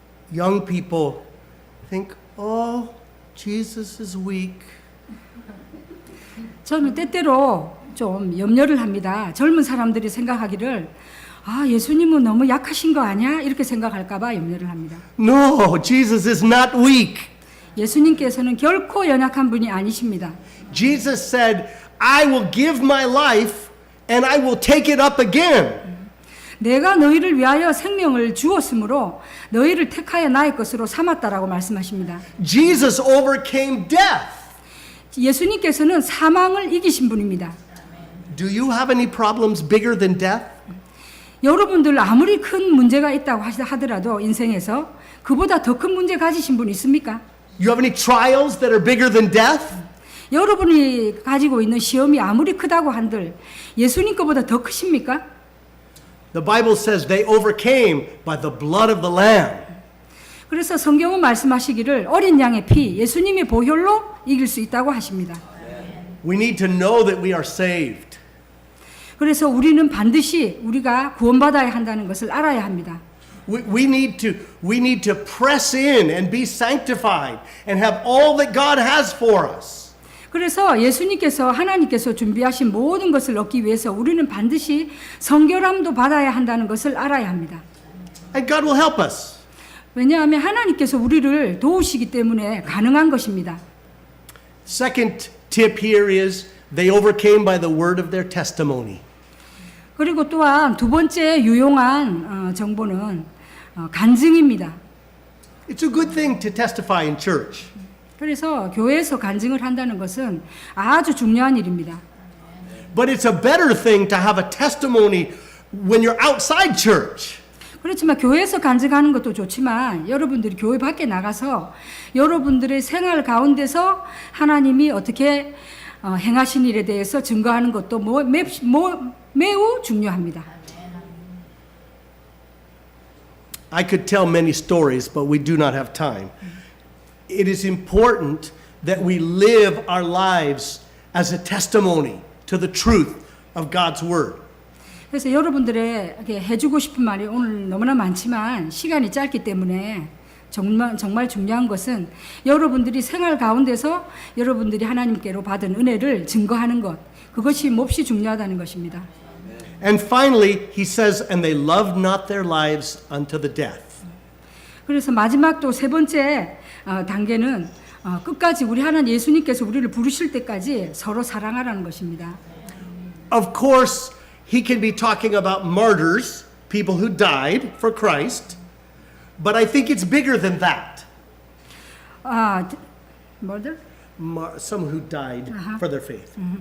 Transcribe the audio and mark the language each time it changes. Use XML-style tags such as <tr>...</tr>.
<en>Young people think, oh, Jesus is weak.</en> <ko>저는 때때로 좀 염려를 합니다. 젊은 사람들이 생각하기를 예수님은 너무 약하신 거 아니야? 이렇게 생각할까 봐 염려를 합니다.</ko> <en>No, Jesus is not weak.</en> <ko>예수님께서는 결코 연약한 분이 아니십니다.</ko> <en>Jesus said, I will give my life and I will take it up again.</en> <ko>내가 너희를 위하여 생명을 주었으므로 너희를 택하여 나의 것으로 삼았다라고 말씀하십니다.</ko> <en>Jesus overcame death.</en> <ko>예수님께서는 사망을 이기신 분입니다.</ko> <en>Do you have any problems bigger than death?</en> <ko>여러분들 아무리 큰 문제가 있다고 하더라도 인생에서 그보다 더 큰 문제 가지신 분 있습니까?</ko> <en>You have any trials that are bigger than death?</en> <ko>여러분이 가지고 있는 시험이 아무리 크다고 한들 예수님 것보다 더 크십니까?</ko> <en>The Bible says they overcame by the blood of the Lamb.</en> <ko>그래서 성경은 말씀하시기를 어린 양의 피, 예수님의 보혈로 이길 수 있다고 하십니다.</ko> <en>We need to know that we are saved.</en> <ko>그래서 우리는 반드시 우리가 구원받아야 한다는 것을 알아야 합니다.</ko> <en>We need to press in and be sanctified and have all that God has for us.</en> <ko>그래서 예수님께서 하나님께서 준비하신 모든 것을 얻기 위해서 우리는 반드시 성결함도 받아야 한다는 것을 알아야 합니다.</ko> <en>And God will help us.</en> <ko>왜냐하면 하나님께서 우리를 도우시기 때문에 가능한 것입니다.</ko> <en>Second tip here is they overcame by the word of their testimony.</en> <ko>그리고 또한 두 번째 유용한 정보는 간증입니다.</ko> <en>It's a good thing to testify in church.</en> <ko>그래서 교회에서 간증을 한다는 것은 아주 중요한 일입니다.</ko> <en>But it's a better thing to have a testimony when you're outside church.</en> <ko>그렇지만 교회에서 간증하는 것도 좋지만 여러분들이 교회 밖에 나가서 여러분들의 생활 가운데서 하나님이 어떻게 행하신 일에 대해서 증거하는 것도 매우 중요합니다.</ko> <en>I could tell many stories, but we do not have time. It is important that we live our lives as a testimony to the truth of God's word.</en> <ko>그래서 여러분들에게 해주고 싶은 말이 오늘 너무나 많지만 시간이 짧기 때문에 정말 중요한 것은 여러분들이 생활 가운데서 여러분들이 하나님께로 받은 은혜를 증거하는 것, 그것이 몹시 중요하다는 것입니다.</ko> <en>And finally, he says, and they loved not their lives unto the death.</en> <ko>그래서 마지막 또 세 번째 단계는 끝까지 우리 하나님 예수님께서 우리를 부르실 때까지 서로 사랑하라는 것입니다.</ko> <en>Of course, he can be talking about martyrs, people who died for Christ, but I think it's bigger than that.</en> <ko>뭐들?</ko> <en>Some who died for their faith.</en>